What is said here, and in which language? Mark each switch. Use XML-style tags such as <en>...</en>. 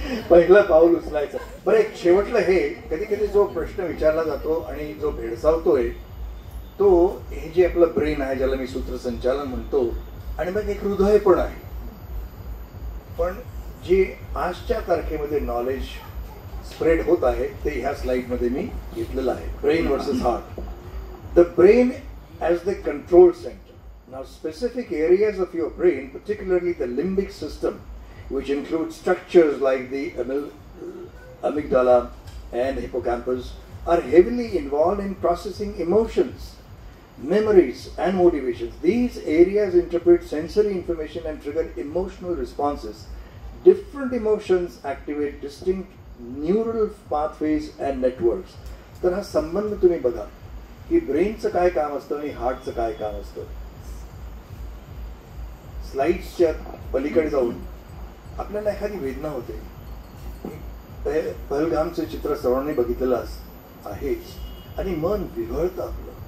<mr>पहिलं पाऊल उचलायचं. बरं, एक शेवटलं हे, कधी कधी जो प्रश्न विचारला जातो आणि जो भेडसावतोय तो हे जे आपलं ब्रेन आहे, ज्याला मी सूत्रसंचालन म्हणतो, आणि मग एक हृदय पण आहे. पण जे आजच्या तारखेमध्ये नॉलेज स्प्रेड होत आहे ते ह्या स्लाइडमध्ये मी घेतलेलं आहे.</mr> <en>Brain versus heart. The brain as the control center. Now specific areas of your brain, particularly the limbic system, which includes structures like the amygdala and hippocampus, are heavily involved in processing emotions, memories and motivations. These areas interpret sensory information and trigger emotional responses. Different emotions activate distinct neural pathways and networks.</en> <mr>तर हा संबंध तुम्ही बघा की ब्रेनचं काय काम असतं आणि हार्टचं काय काम असतं. स्लाइड्सच्या पलीकडे जाऊन आपल्याला एखादी वेदना होते. पहलगामचं चित्र सर्वांनी बघितलेलं आहेच आणि मन विव्हळतं आपलं.</mr>